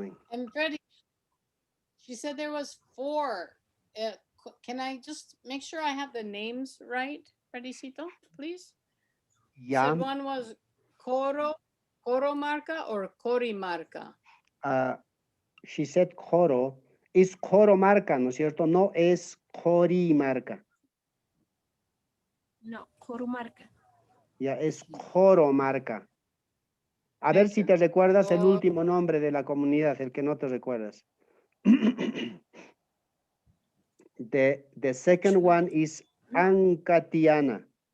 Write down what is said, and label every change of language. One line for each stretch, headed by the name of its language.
English: And Freddie, she said there was 4. Can I just make sure I have the names right, Fredicito, please? You Yeah. said one was Coro Marca or Corimarca. She said Coro.
Spanish: Es Coro Marca, ¿no es cierto? No es Corimarca. No, Corumarca. Ya, es Coro Marca. A ver si te recuerdas el último nombre de la comunidad, el que no te recuerdas.
English: The second one is Ancatiana.